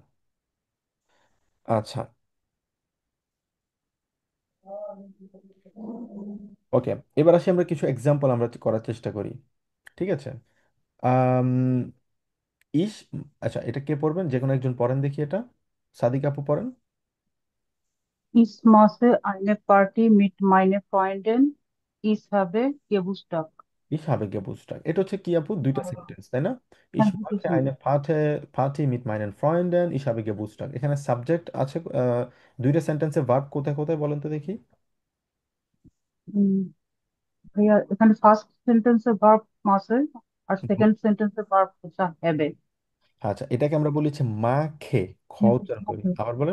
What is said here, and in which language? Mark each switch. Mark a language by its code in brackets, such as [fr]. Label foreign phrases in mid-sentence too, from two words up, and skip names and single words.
[bn] আচ্ছা, ওকে, এবার আসি আমরা কিছু এক্সাম্পল আমরা করার চেষ্টা করি। ঠিক আছে? আম, ইস, আচ্ছা, এটা কে পড়বেন, যে কোনো একজন পড়েন দেখি এটা, সাদিক আপু পড়েন। [de] Ich mache eine Party mit meinen Freunden. Ich habe Geburtstag. Ich habe Geburtstag, [bn] এটা হচ্ছে কি আপু, দুইটা সেন্টেন্স তাই না? Ich হ্যাঁ, দুটো [de] mache eine [bn] sentence। [de] Party mit meinen Freunden, ich habe Geburtstag, [bn] এখানে সাবজেক্ট আছে দুইটা সেন্টেন্সে, ভার্ব কোথায় কোথায় বলেন তো দেখি। উম, ভাইয়া এখানে [en] first sentence [bn] ভার্ব মাসে আর হুম। [en] second sentence [bn] ভার্ব হচ্ছে হ্যাবে। আচ্ছা, এটাকে আমরা বলি হচ্ছে মা খে, খ উচ্চারণ করি, আবার বলেন।